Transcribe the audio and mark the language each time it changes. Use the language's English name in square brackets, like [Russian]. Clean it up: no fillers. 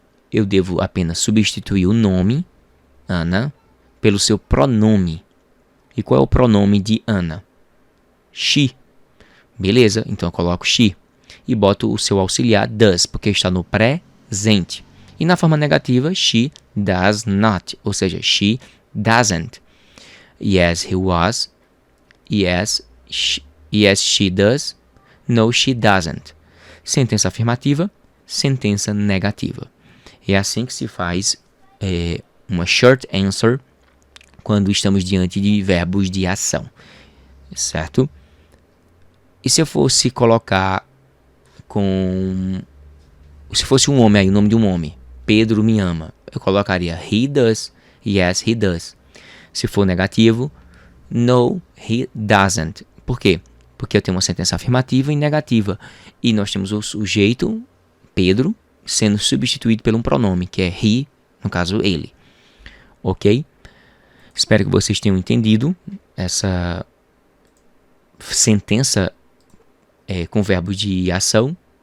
[Portuguese] Eu devo apenas substituir o nome, Anna, pelo seu pronome. E qual é o pronome de Anna? She. Beleza, então eu coloco she. E boto o seu auxiliar does, porque está no presente. E na forma negativa, [English] she does not, [Portuguese] ou seja, [English] she doesn't. Yes, he was. Yes, she does. No, she doesn't. [Portuguese] Sentença afirmativa, sentença negativa. É assim que se faz uma short answer quando estamos diante de verbos de ação, certo? E se eu fosse colocar se fosse um homem aí, o nome de um homem, Pedro me ama, eu colocaria [English] he does, yes, he does. [Portuguese] Se for negativo, [English] no, he doesn't. [Portuguese] Por quê? Porque eu tenho uma sentença afirmativa e negativa. E nós temos o sujeito, Pedro, sendo substituído por um pronome, que é he, no caso ele. Ok? Espero que vocês tenham entendido essa sentença com verbos de ação.